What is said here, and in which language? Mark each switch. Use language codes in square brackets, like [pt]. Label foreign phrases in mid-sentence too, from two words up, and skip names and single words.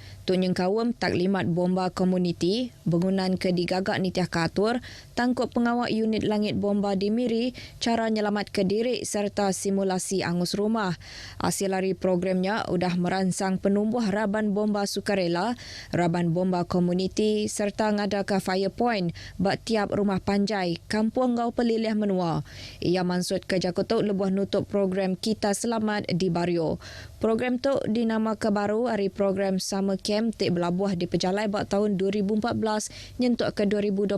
[iba] Tunyeng kawam taklimat bomba komuniti, bangunan ke digagak nitiah katur, tangkup pengawak unit langit bomba di Miri, cara nyelamat ke diri serta simulasi angus rumah. Hasil hari programnya udah merangsang penumbuh raban bomba sukarela, raban bomba komuniti serta ngadaka [en] fire point [iba] bak tiap rumah panjai, kampung ngau pelilih menua. Ia maksud ke Jakutuk lebuh nutup program Kita Selamat di Bario. Program tu dinamakan baru hari program Summer Camp tik berlabuh di Pejalai bak tahun 2014 nyentuk ke 2021.